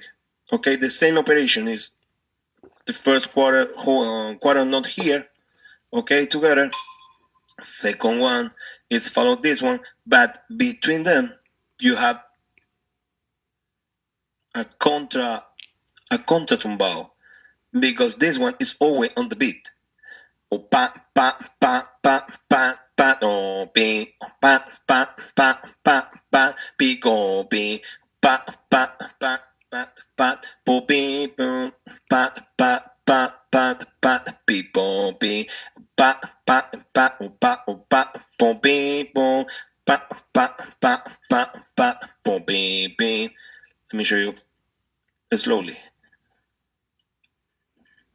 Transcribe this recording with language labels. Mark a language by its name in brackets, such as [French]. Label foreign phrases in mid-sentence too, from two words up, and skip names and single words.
[English] Okay, the same operation is the first quarter note here, okay, together. Second one is follow this one, but between them you have a [Spanish] contra tumbao, [English] because this one is always on the beat. O pa pa pa pa pa pa o pi pa pa pa pa pa pi go pi pa pa pa pa pa po pi po pa pa pa pa pa pi po pi pa pa pa o pa po pi po pa pa pa pa pa po pi pi. Let me show you slowly.